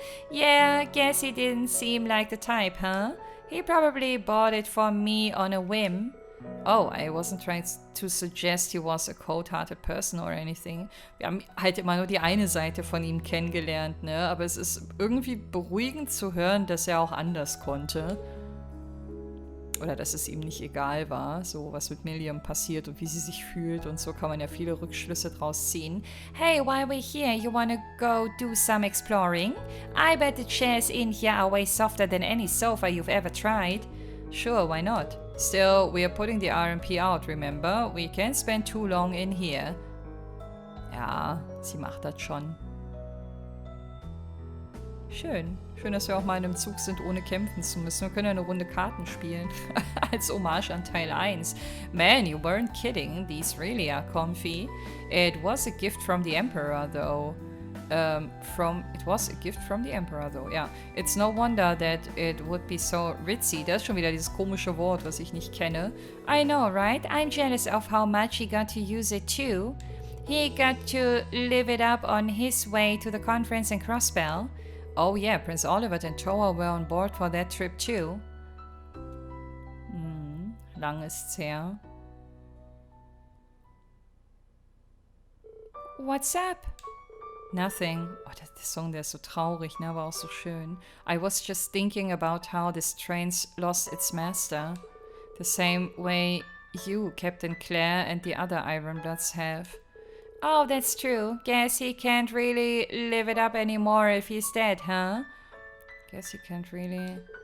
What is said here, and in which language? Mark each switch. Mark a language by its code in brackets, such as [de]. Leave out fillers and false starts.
[en] Yeah, guess he didn't seem like the type, huh? He probably bought it for me on a whim. Oh, I wasn't trying to suggest he was a cold-hearted person or anything. [de] Wir haben halt immer nur die eine Seite von ihm kennengelernt, ne? Aber es ist irgendwie beruhigend zu hören, dass er auch anders konnte. Oder dass es ihm nicht egal war, so was mit Milliam passiert und wie sie sich fühlt. Und so kann man ja viele Rückschlüsse draus ziehen. [en] Hey, while we're here, you wanna go do some exploring? I bet the chairs in here are way softer than any sofa you've ever tried. Sure, why not? Still, we are putting the RMP out, remember? We can't spend too long in here. [de] Ja, sie macht das schon. Schön. Schön, dass wir auch mal in einem Zug sind, ohne kämpfen zu müssen. Wir können ja eine Runde Karten spielen. Als Hommage an Teil 1. [en] Man, you weren't kidding. These really are comfy. It was a gift from the Emperor, though. It was a gift from the Emperor, though. Yeah. It's no wonder that it would be so ritzy. [de] Das ist schon wieder dieses komische Wort, was ich nicht kenne. [en] I know, right? I'm jealous of how much he got to use it, too. He got to live it up on his way to the conference in Crossbell. Oh yeah, Prince Oliver and Toa were on board for that trip too. [de] Lang ist's her. [en] What's up? Nothing. [de] Oh, der Song, der ist so traurig, ne, aber auch so schön. [en] I was just thinking about how this train's lost its master. The same way you, Captain Clare, and the other Ironbloods have. Oh, that's true. Guess he can't really live it up anymore if he's dead, huh? Guess he can't really